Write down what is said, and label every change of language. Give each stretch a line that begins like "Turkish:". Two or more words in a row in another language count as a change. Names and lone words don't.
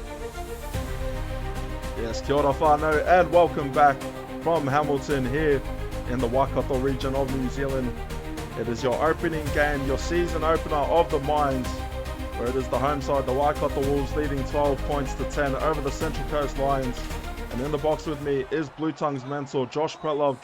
English: Yes,
Māori: kia ora whanau,
English: and welcome back from Hamilton here in the Waikato region of New Zealand. It is your opening game, your season opener of the Mines, where it is the home side, the Waikato Wolves, leading 12 points to 10 over the Central Coast Lions. And in the box with me is Blue Tongues mentor Josh Pretlove.